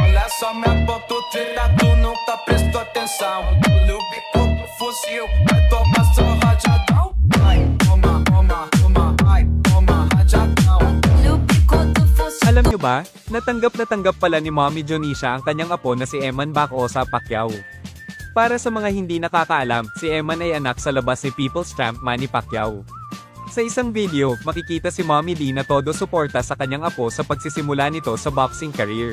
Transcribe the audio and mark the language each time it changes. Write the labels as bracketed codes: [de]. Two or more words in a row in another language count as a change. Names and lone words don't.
[pt] só me aponta o trilha, tu nunca prestou atenção. Olha o bico do fuzil, vai tomar seu rajadão. Ai, toma, toma, toma, ai, toma, rajadão. Olha o bico do fuzil. [tl] Alam nyo ba, natanggap pala ni Mommy Jonisha ang kanyang apo na si Eman Bacosa Pacquiao. Para sa mga hindi nakakaalam, si Eman ay anak sa labas ni People's Champ Manny Pacquiao. Sa isang video, makikita si Mommy D na todo suporta sa kanyang apo sa pagsisimula nito sa [en] boxing career.